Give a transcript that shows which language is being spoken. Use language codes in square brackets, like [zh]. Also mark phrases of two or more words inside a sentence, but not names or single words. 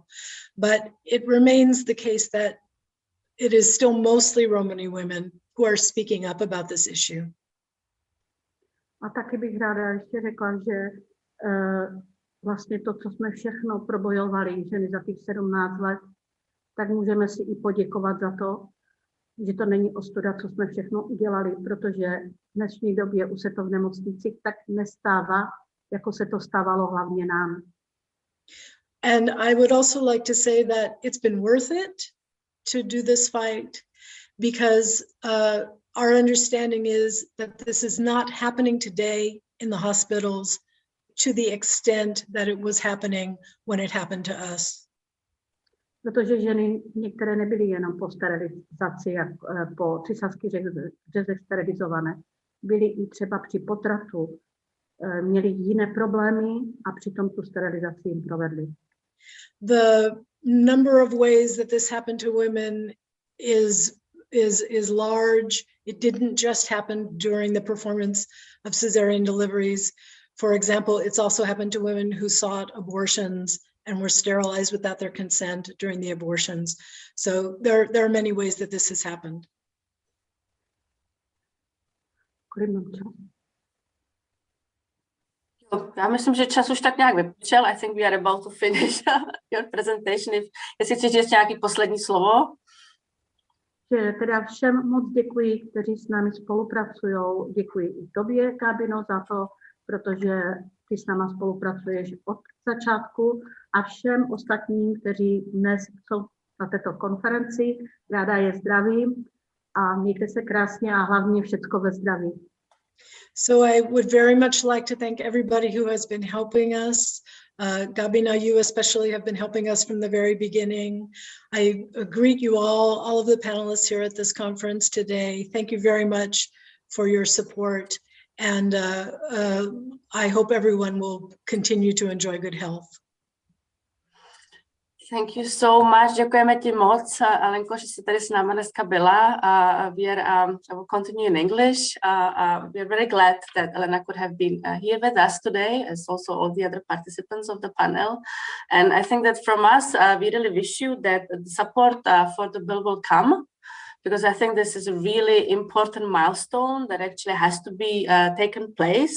[en] But it remains the case that it is still mostly Romani women who are speaking up about this issue. [cs] A taky bych ráda ještě řekla, že vlastně to, co jsme všechno probojovali ženy za těch 17 let, tak můžeme si i poděkovat za to, že to není ostuda, co jsme všechno udělali, protože v dnešní době už se to v nemocnicích tak nestává, jako se to stávalo hlavně nám. [en] And I would also like to say that it's been worth it to do this fight, because our understanding is that this is not happening today in the hospitals to the extent that it was happening when it happened to us. [cs] Protože ženy některé nebyly jenom po sterilizaci, jak po císařských řezech sterilizované, byly i třeba při potratu, měly jiné problémy a přitom tu sterilizaci jim provedli. [en] The number of ways that this happened to women is large. It didn't just happen during the performance of cesarean deliveries. For example, it's also happened to women who sought abortions and were sterilized without their consent during the abortions. So there are many ways that this has happened. [cs] Já myslím, že čas už tak nějak vypršel. [en] I think we are about to finish your presentation. [cs] Jestli chceš říct nějaký poslední slovo. Že teda všem moc děkuji, kteří s námi spolupracují. Děkuji i tobě, Gabino, za to, protože ty s náma spolupracuješ od začátku, a všem ostatním, kteří dnes jsou na této konferenci. Ráda je zdravím a mějte se krásně a hlavně všecko ve zdraví. [en] So I would very much like to thank everybody who has been helping us. Gabina, you especially have been helping us from the very beginning. I greet you all of the panelists here at this conference today. Thank you very much for your support. And I hope everyone will continue to enjoy good health. Thank you so much. [cs] Děkujeme ti moc, Alenko, že jsi tady s náma dneska byla. [en] I will continue in English. We are very glad that Elena could have been here with us today, as also all the other participants of the panel. And I think that from us, we really wish you that the support for the bill will come, because I think this is a really important milestone that actually has to be taken place.